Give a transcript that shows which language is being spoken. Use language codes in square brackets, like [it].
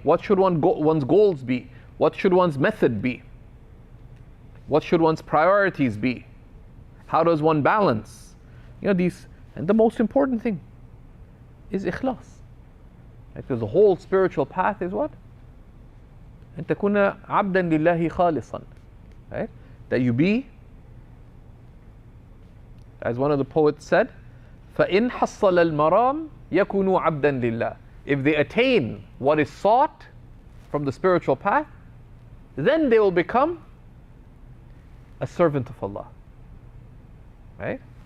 [en] What should one's goals be? What should one's method be? What should one's priorities be? How does one balance? These, and the most important thing is ikhlas. Because the whole spiritual path is what? [ar] أن تكون عبدا لله خالصا, [en] right? That you be, as one of the poets said, [ar] فإن حصل المرام يكون عبدا لله. [en] If they attain what is sought from the spiritual path, then they will become a servant of Allah. Right?